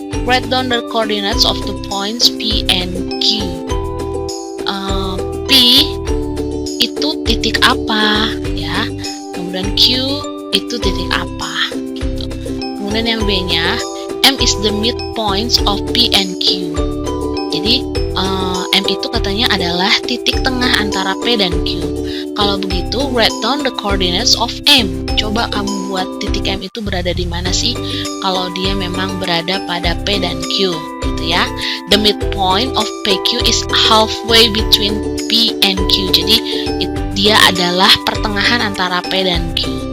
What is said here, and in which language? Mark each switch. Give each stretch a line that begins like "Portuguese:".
English: Write down the coordinates of the points P and Q.
Indonesian: P itu titik apa ya, kemudian Q itu titik apa gitu. Kemudian yang B-nya,
English: M is the midpoints of P and Q.
Indonesian: Jadi M itu katanya adalah titik tengah antara P dan Q. Kalau begitu,
English: write down the coordinates of M.
Indonesian: Coba kamu buat titik M itu berada di mana sih? Kalau dia memang berada pada P dan Q, gitu ya.
English: The midpoint of PQ is halfway between P and Q.
Indonesian: Jadi dia adalah pertengahan antara P dan Q.